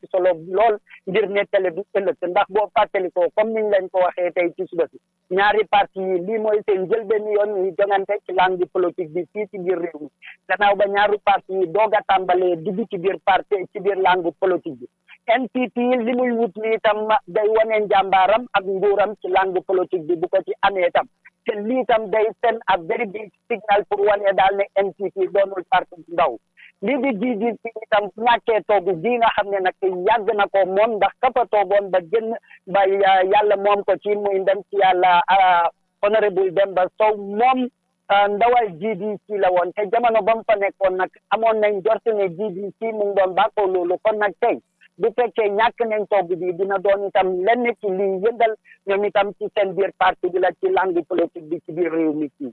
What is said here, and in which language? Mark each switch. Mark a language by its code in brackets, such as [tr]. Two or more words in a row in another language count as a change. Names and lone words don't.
[wo] solo lool ngir nettale bi ëllëg ndax boo fàttalikoo comme niñ leen ko waxee tey ci suba si ñaari parti yi lii mooy seen njëlbeen yoon ñuy jongante ci [fr] langue politique [wo] bi fii ci biir réew mi gannaaw ba ñaari parti yi doog a tàmbalee dugg ci biir parti ci biir [fr] langue politique [wo] bi NPP li muy wut ni itam day wane njàmbaaram ak nguuram ci [fr] langue politique [wo] bi bu ko ci amee itam te lii itam day [en] send a very big signal [wo] pour wane daal ne NPP doonul parti bu ndaw lii di GDC itam ñàkkee toogu ji nga xam ne nag yàgg na ko moom ndax ka fa toogoon ba génn ba yàlla moom ko ci muy ndem ci yàlla honorable Demba Sow moom ndawal GDC la woon te jamono ba mu fa nekkoon nag amoon nañ jort ne GDC mu ngi doon bàkkoo loolu kon nag tey bu fekkee ñàkk nañ togg bi dina doon itam lenn ci lii yëngal ñoom itam ci seen biir parti bi la ci [fr] langue politique [wo] bi ci biir réew mi fii.